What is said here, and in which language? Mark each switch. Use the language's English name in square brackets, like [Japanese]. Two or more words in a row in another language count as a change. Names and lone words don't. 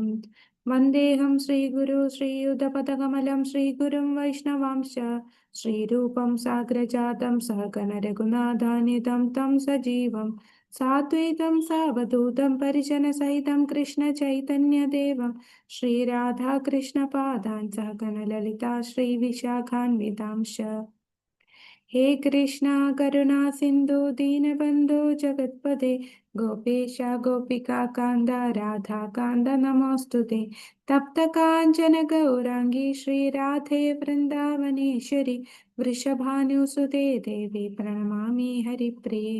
[Sanskrit] വന്ദേഹം ശ്രീഗുരു ശ്രീയുതപദകമലം ശ്രീഗുരും വൈഷ്ണവാംശ ശ്രീരൂപം സാഗ്രജാതം സഹഗണ രഘുനാഥാനിധം തം സജീവം സാദ്വൈതം സാവധൂതം പരിജനസഹിതം കൃഷ്ണ ചൈതന്യദേവം ശ്രീരാധാകൃഷ്ണപാദാൻ സഹഗണ ലളിതാ ശ്രീവിശാഖാൻവിതാംശ. हे कृष्णा करुणा सिंधु दीनबंधु जगत्पते गोपेश गोपिका कांद राधा कांद नमोस्तुते. तप्त कांचन गौरांगी श्री राधे वृंदावनेश्वरी वृषभानुसुते देवी प्रणमामि हरिप्रिये.